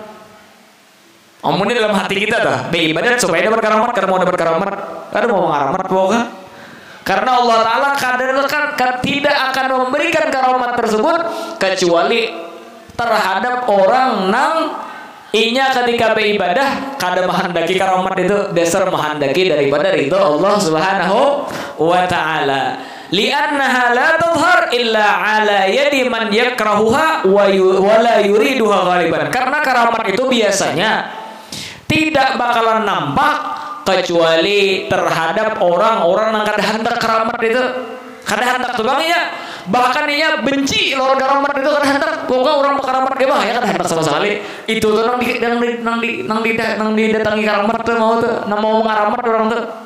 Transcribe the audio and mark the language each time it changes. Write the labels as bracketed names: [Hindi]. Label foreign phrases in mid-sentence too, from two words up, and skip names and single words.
[Banjar] Omongnya dalam hati kita dah beribadat supaya dapat karamat, karena mau dapat karamat, kada mau mengaramat pokoknya. Karena Allah Ta'ala tidak akan memberikan karamat tersebut kecuali terhadap orang nang inya ketika beribadah kada menghendaki karamat itu, dasar menghendaki daripada ridho Allah [Arabic] سبحانه وتعالى. لأنها لا تظهر إلا على يد من يكرهها ولا يريدها غالبا. [Banjar] Karena karamat itu biasanya tidak bakalan nampak kecuali terhadap orang-orang yang kada hendak karamat itu. Kada hendak tuh bang ya, bahkan ia benci lawan karamat itu kada hendak. Pokoknya orang karamat dia bang ya kada hendak sama sekali. Itu tuh nang didatangi karamat tuh mau mengaramat orang tuh.